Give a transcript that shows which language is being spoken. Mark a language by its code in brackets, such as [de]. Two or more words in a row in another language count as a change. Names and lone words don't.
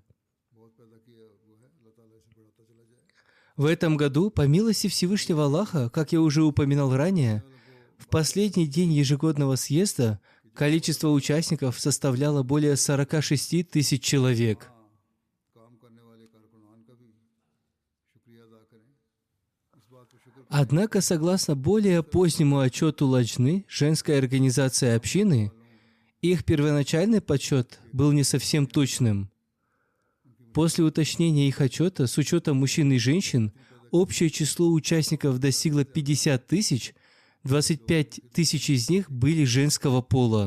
[ur] بہت پیدا کیا وہ ہے اللہ تعالیٰ اسے بڑھاتا چلا جائے [ru] В этом году, по милости Всевышнего Аллаха, как я уже упоминал ранее, в последний день ежегодного съезда количество участников составляло более 46 тысяч человек. [ur] کام کرنے والے کارکنان کا بھی شکریہ ادا کریں اس بات پر شکر [ru] Однако, согласно более позднему отчету Ладжны, женской организации общины, их первоначальный подсчет был не совсем точным. После уточнения их отчета с учетом мужчин и женщин, общее число участников достигло 50 тысяч, 25 тысяч из них были женского пола.